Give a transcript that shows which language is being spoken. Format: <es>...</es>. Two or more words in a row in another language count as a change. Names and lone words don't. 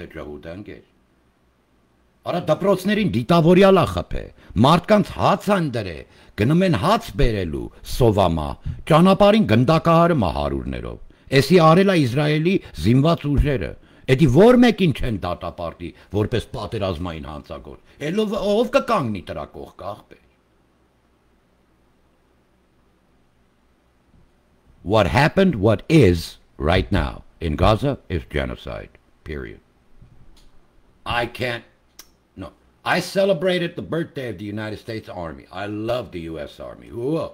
<hy>է ջհուդը ընկեր։ Արա դպրոցներին դիտավորյալ ախփ է, մարդկանց հաց են դրե, գնում են հաց բերելու, սովամա, ճանապարհին գնդակահարը հարյուրներով։ Էսի արել է Իսրայելի զինված ուժերը։ Էդի որ մեկին չեն դատապարտի, որպես պատերազմային հանցագործ։ Ով կկանգնի դրա կողք ախպեր։</hy> <en>What happened, what is right now in Gaza is genocide, period. I celebrated the birthday of the United States Army. I love the U.S. Army. Whoa.</en>